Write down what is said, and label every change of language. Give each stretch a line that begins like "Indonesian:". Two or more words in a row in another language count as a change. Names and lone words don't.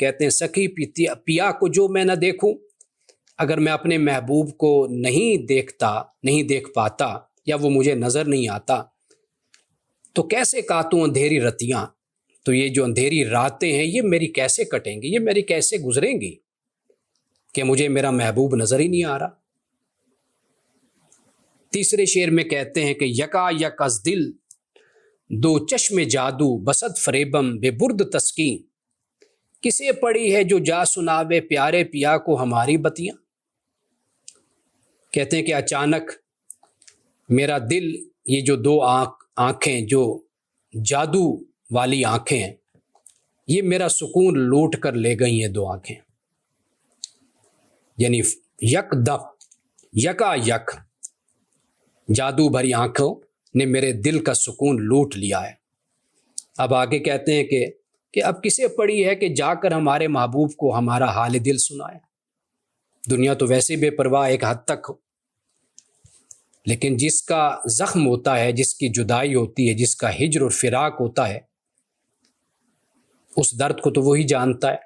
Urdu: کہتے ہیں سخی پیا کو جو میں نہ دیکھوں، اگر میں اپنے محبوب کو نہیں دیکھ پاتا یا وہ مجھے نظر نہیں آتا تو کیسے کاٹوں اندھیری رتیاں. تو یہ جو اندھیری راتیں ہیں یہ میری کیسے کٹیں گی، یہ میری کیسے گزریں گی کہ مجھے میرا محبوب نظر ہی نہیں آ رہا. تیسرے شعر میں کہتے ہیں کہ
Persian: یکا یک از دل دو چشم جادو بسد فریبم بے برد تسکین.
Urdu: کسے پڑی ہے جو جا سناوے پیارے پیا کو ہماری بتیاں. کہتے ہیں کہ اچانک میرا دل، یہ جو دو آنکھیں جو جادو والی آنکھیں ہیں، یہ میرا سکون لوٹ کر لے گئی ہیں. دو آنکھیں یعنی یک یک جادو بھری آنکھوں نے میرے دل کا سکون لوٹ لیا ہے. اب آگے کہتے ہیں کہ اب کسے پڑی ہے کہ جا کر ہمارے محبوب کو ہمارا حال دل سنائے. دنیا تو ویسے بے پرواہ ایک حد تک ہو، لیکن جس کا زخم ہوتا ہے، جس کی جدائی ہوتی ہے، جس کا ہجر اور فراق ہوتا ہے، اس درد کو تو وہی جانتا ہے.